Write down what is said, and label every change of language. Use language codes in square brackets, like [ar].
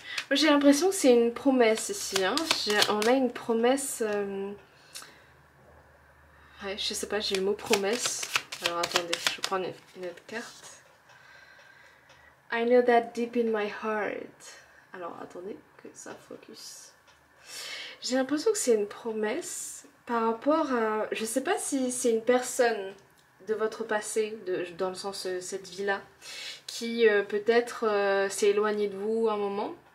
[fr] Moi j'ai l'impression que c'est une promesse ici, hein. On a une promesse... Ouais, je sais pas, j'ai le mot promesse. Alors attendez, je vais prendre une autre carte. [en] I know that deep in my heart. [fr] Alors attendez, que ça focus. J'ai l'impression que c'est une promesse par rapport à... Je sais pas si c'est une personne de votre passé, dans le sens cette vie-là, qui peut-être s'est éloignée de vous un moment.